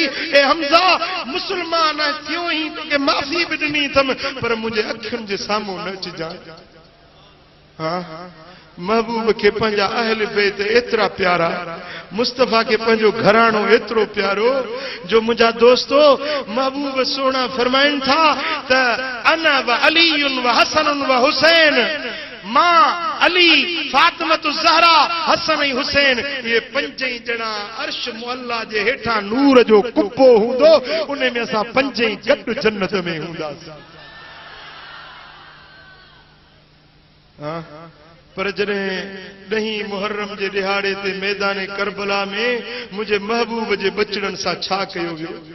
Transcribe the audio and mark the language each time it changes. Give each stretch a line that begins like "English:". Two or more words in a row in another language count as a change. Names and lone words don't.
Sindhi: ए हमज़ा मुसलमान थियो ई तोखे माफ़ी बि ॾिनी अथमि, पर मुंहिंजे अखियुनि जे साम्हूं न अचिजांइ। हा, महबूब के पंहिंजा अहल बैत एतिरा प्यारा, मुस्तफा के पंहिंजो घराणो एतिरो प्यारो, जो मुंहिंजा दोस्तो महबूब सोना फरमाइनि था त
Arabic: أنا وعلي وحسن وحسين,
Sindhi: मां अली फातिमत ज़हरा हसन ऐं हुसैन, ये पंजई ॼणा अर्श मुअल्ला जे हेठां नूर जो कुप्पो हूंदो, उन में असां पंजई गॾु जन्नत में हूंदासीं। पर जॾहिं 10 मुहर्रम जे ॾिहाड़े ते मैदान करबला में मुंहिंजे महबूब जे बचड़नि सां छा कयो वियो।